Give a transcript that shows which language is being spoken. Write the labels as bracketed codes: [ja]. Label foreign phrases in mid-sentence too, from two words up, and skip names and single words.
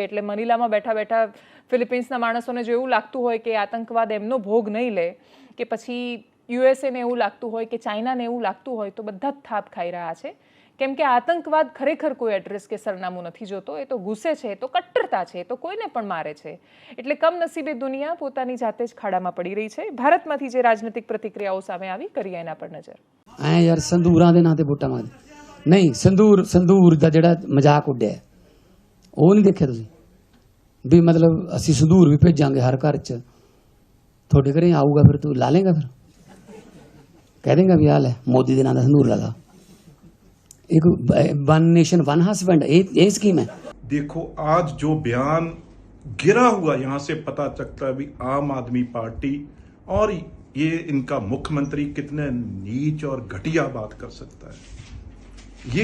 [gu] એટલે મનીલામાં બેઠા બેઠા ફિલિપિન્સના માણસોને જો એવું લાગતું હોય કે આતંકવાદ એમનો ભોગ નહીં લે કે પછી યુએસએને એવું લાગતું હોય કે ચાઇનાને એવું લાગતું હોય તો બધા જ થાપ ખાઈ રહ્યા છે. કેમ કે આતંકવાદ ખરેખર કોઈ એડ્રેસ કે સરનામું નથી જોતો, એ તો ગુસ્સે છે, એ તો કટ્ટરતા છે, એ તો કોઈને પણ મારે છે. એટલે કમનસીબે દુનિયા પોતાની જાતે જ ખાડામાં પડી રહી છે. ભારતમાંથી જે રાજનીતિક પ્રતિક્રિયાઓ સામે આવી, કરીએ એના પર નજર. [pa] ਐ ਯਾਰ ਸੰਦੂਰਾਂ ਦੇ ਨਾਂ ਤੇ ਵੋਟਾਂ ਮੰਗਦੇ ਨਹੀਂ ਸੰਦੂਰ ਦਾ ਜਿਹੜਾ ਮਜ਼ਾਕ ਉੱਡਿਆ ਉਹ ਨਹੀਂ ਦੇਖਿਆ ਤੁਸੀਂ ਵੀ ਮਤਲਬ ਅਸੀਂ ਸੰਦੂਰ ਵੀ ਭੇਜਾਂਗੇ ਹਰ ਘਰ 'ਚ ਤੁਹਾਡੇ ਘਰੇ ਆਊਗਾ ਫਿਰ ਤੂੰ ਲਾ ਲੇਗਾ ਫਿਰ ਕਹਿ ਦੇਗਾ ਵੀ ਆ ਲੈ ਮੋਦੀ ਦੇ ਨਾਂ ਦਾ ਸੰਦੂਰ ਲਾ ਲਾ एक [en] one nation one husband [hi] ये स्कीम है। देखो आज जो बयान गिरा हुआ यहाँ से पता चलता है भी आम आदमी पार्टी और ये इनका मुख्यमंत्री कितने नीच और घटिया बात कर सकता है।